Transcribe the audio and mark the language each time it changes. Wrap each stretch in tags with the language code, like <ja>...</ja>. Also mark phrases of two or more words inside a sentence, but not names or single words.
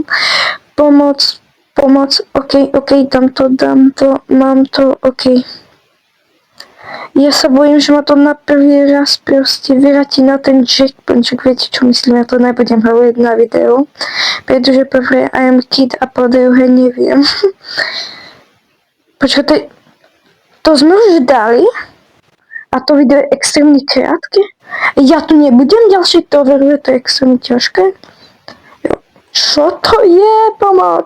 <sk>Pomoc, OK, dám to, mám to, OK. Ja sa bojím, že ma to na prvý raz proste vráti na ten checkpoint, viete čo myslím, ja to nebudem hovoriť na video, pretože prvé</sk> <en>I am kid</en> <sk>a po druhé neviem. Počkajte, to sme už dali a to video je extrémne krátke. Ja tu nebudem ďalšie to overuje, to je extrémne ťažké. Čo to je? Pomoc!</sk>